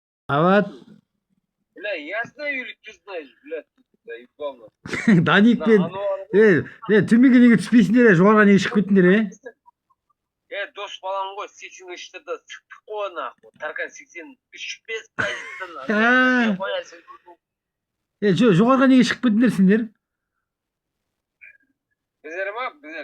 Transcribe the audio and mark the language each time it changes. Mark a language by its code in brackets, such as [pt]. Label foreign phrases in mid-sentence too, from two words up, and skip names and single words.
[ru] А вот Бля, ясно или ты знаешь, блядь, заебал. Даник На, [kk] пен төменге неге түспейсіңдер, жоғарыға неге шығып кеттіңдер, дос балам ғой, 83-ті да сықтық қой, нахуй. Таркан 83 позицияны, ә? мен қоясың. Жоғарыға неге шығып кеттіңдер сендер? Біздер ма, біздер.